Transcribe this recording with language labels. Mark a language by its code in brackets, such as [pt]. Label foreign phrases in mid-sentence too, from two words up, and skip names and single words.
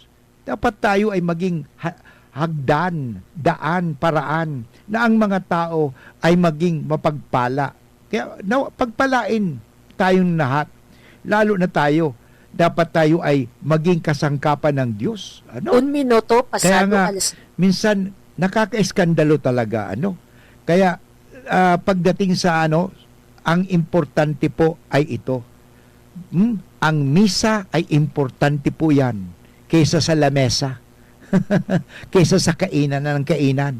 [tl] Dapat tayo ay maging hagdan, daan, paraan na ang mga tao ay maging mapagpala. Kaya pagpalain tayong lahat, lalo na tayo, dapat tayo ay maging kasangkapan ng Diyos. [es] Un minuto, pasado. [tl] Kaya nga, minsan nakaka-eskandalo talaga. Kaya pagdating sa ang importante po ay ito. Ang misa ay importante po yan kaysa sa lamesa. Kaysa sa kainan ng kainan.